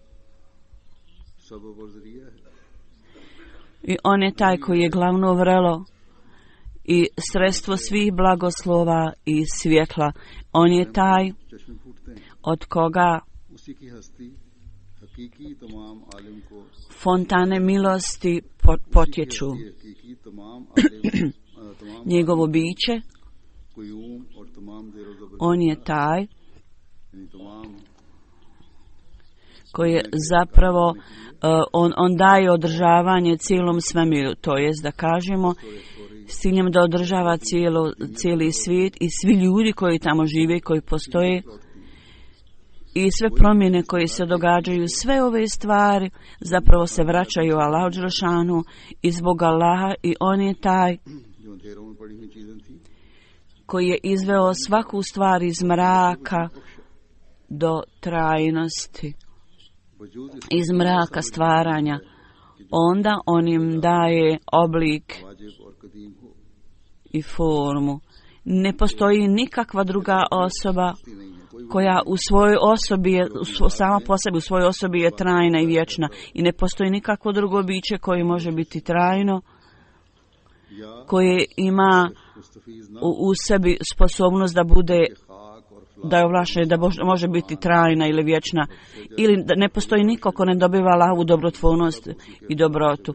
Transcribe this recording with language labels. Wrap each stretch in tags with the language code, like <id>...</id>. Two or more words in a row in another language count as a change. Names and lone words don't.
<bs>I on je taj koji je glavno vrelo i sredstvo svih blagoslova i svjetla. On je taj od koga</bs> <ur>حقیقی تمام عالم کو</ur> <bs>fontane milosti potječu.</bs> <ur>حقیقی تمام عالم تمام</ur> <bs>Njegovo biće,</bs> <ur>قیوم اور تمام زیر و زبر</ur> <bs>on je taj</bs> <ur>یعنی تمام</ur> <bs>koji je zapravo on daje održavanje cijelom svemiru, to jest da kažemo s ciljem da održava cijeli svijet i svi ljudi koji tamo žive, koji postoje i sve promjene koje se događaju, sve ove stvari zapravo se vraćaju Allahu dželešanu i zbog Allaha, i on je taj</bs> <ur>جو اندھیروں میں پڑی ہوئی چیزیں تھی</ur> <bs>koji je izveo svaku stvar iz mraka do trajnosti,</bs> <ur>وجود اس</ur> <bs>iz mraka stvaranja. Onda on im daje oblik</bs> <ur>واجب اور قدیم ہو</ur> <bs>i formu. Ne postoji nikakva druga osoba koja u svojoj osobi je, sama po sebi u svojoj osobi je trajna i vječna, i ne postoji nikakvo drugo biće koje može biti trajno, koje ima u sebi sposobnost da bude, da je ovlašten, da može biti trajna ili vječna, ili da ne postoji niko ko ne dobiva Allahovu dobrotvornost i dobrotu.</bs>